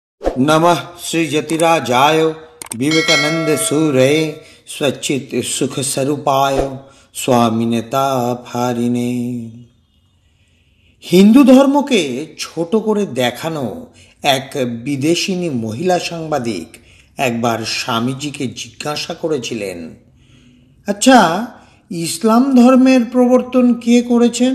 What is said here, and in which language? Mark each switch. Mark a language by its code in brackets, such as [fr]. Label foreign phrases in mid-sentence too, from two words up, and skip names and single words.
[sa] नमः श्री जतिराजाय विवेकानंद सूरये स्वच्चित सुख स्वरूपाय स्वामिनेता फारिने। [bn] হিন্দু ধর্মকে ছোট করে দেখানো এক বিদেশিনী মহিলা সাংবাদিক একবার স্বামীজিকে জিজ্ঞাসা করেছিলেন, আচ্ছা, ইসলাম ধর্মের প্রবর্তন কে করেছেন?